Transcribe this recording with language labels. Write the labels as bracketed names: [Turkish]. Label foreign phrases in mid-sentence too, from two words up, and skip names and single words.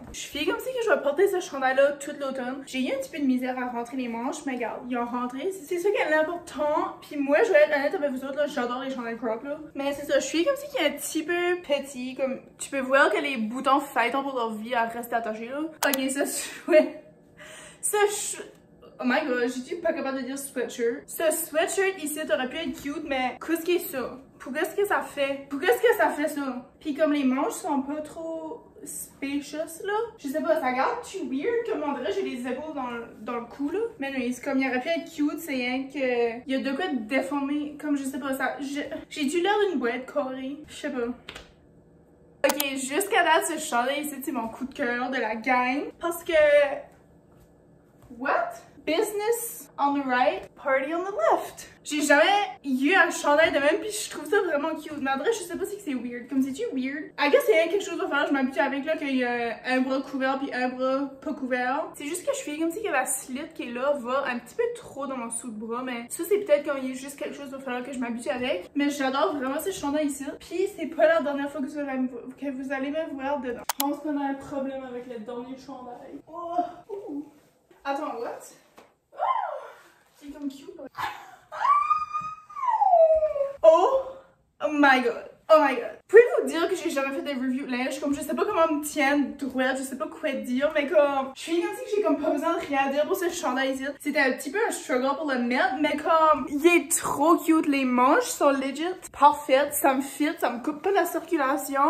[French] Je fais comme si que je vais porter ce chandail-là toute l'automne. J'ai eu un petit peu de misère à rentrer les manches, mais regarde, ils ont rentré. C'est ça qui est important. Puis moi, je vais être honnête avec vous autres, là, j'adore les chandails crop, là. Mais c'est ça, je suis comme si qu'il est un petit peu petit. Comme, tu peux voir que les boutons fêtons pour leur vie à rester attachés, là. Ok, ça, ouais. [English] Oh my god, [French] j'ai pas capable de dire sweatshirt. Ce sweatshirt ici, t'aurais pu être cute, mais qu'est-ce que c'est ça? Pourquoi est-ce que ça fait? Pourquoi est-ce que ça fait ça? Puis comme les manches sont pas trop spacious là, je sais pas, ça garde-tu weird? Comme on dirait j'ai les épaules dans le cou là. Mais non, c'est comme il aurait pu être cute, c'est rien que... Il y a de quoi de déformé, comme je sais pas, ça... J'ai dû l'air d'une boîte carrée, je sais pas. Ok, jusqu'à date, ce chandail ici, c'est mon coup de cœur de la gang. Parce que... [English] What? Business on the right, party on the left. [French] J'ai jamais eu un chandail de même, puis je trouve ça vraiment cute. Mais en vrai, je sais pas si c'est weird. Comme c'est-tu weird? [English] I guess [French] c'est quelque chose à faire. Je m'habitue avec là qu'il y a un bras couvert puis un bras pas couvert. C'est juste que je fais comme si que la slit qui est là va un petit peu trop dans mon sous de bras. Mais ça, c'est peut-être quand il y a juste quelque chose à faire que je m'habitue avec. Mais j'adore vraiment ce chandail ici. Puis c'est pas la dernière fois que vous allez me voir dedans. Je pense qu'on a un problème avec le dernier chandail. Oh! Attends, what? C'est comme cute. [English] Oh my god. Oh my god. [French] Pouvez-vous dire que j'ai jamais fait des reviews de linge? Comme je sais pas comment me tienne droite, je sais pas quoi dire, mais comme je suis comme si j'ai comme pas besoin de rien dire pour ce chandail ici. C'était un petit peu un struggle pour le mettre, mais comme il est trop cute. Les manches sont legit parfaites, ça me fit, ça me coupe pas la circulation.